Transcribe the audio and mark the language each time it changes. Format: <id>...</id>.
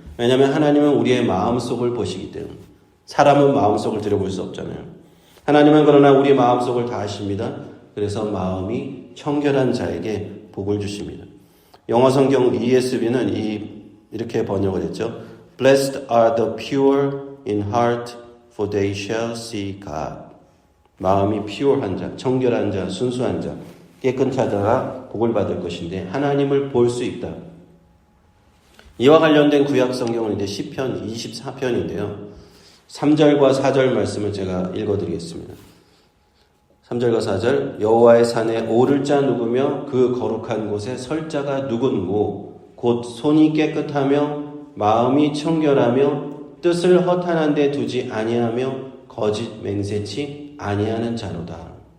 <ko>왜냐하면 하나님은 우리의 마음속을 보시기 때문에. 사람은 마음속을 들여볼 수 없잖아요. 하나님은 그러나 우리 마음속을 다 아십니다. 그래서 마음이 청결한 자에게 복을 주십니다. 영어 성경 ESV는 이렇게 번역을 했죠.</ko> <en>Blessed are the pure in heart, for they shall see God.</en> <ko>마음이 pure한 자, 청결한 자, 순수한 자, 깨끗한 자가 복을 받을 것인데 하나님을 볼 수 있다. 이와 관련된 구약 성경은 이제 시편 24편인데요. 3절과 4절 말씀을 제가 읽어드리겠습니다. 3절과 4절 여호와의 산에 오를 자 누구며 그 거룩한 곳에 설 자가 누군고 곧 손이 깨끗하며 마음이 청결하며 뜻을 허탄한 데 두지 아니하며 거짓 맹세치 아니하는 자로다.</ko>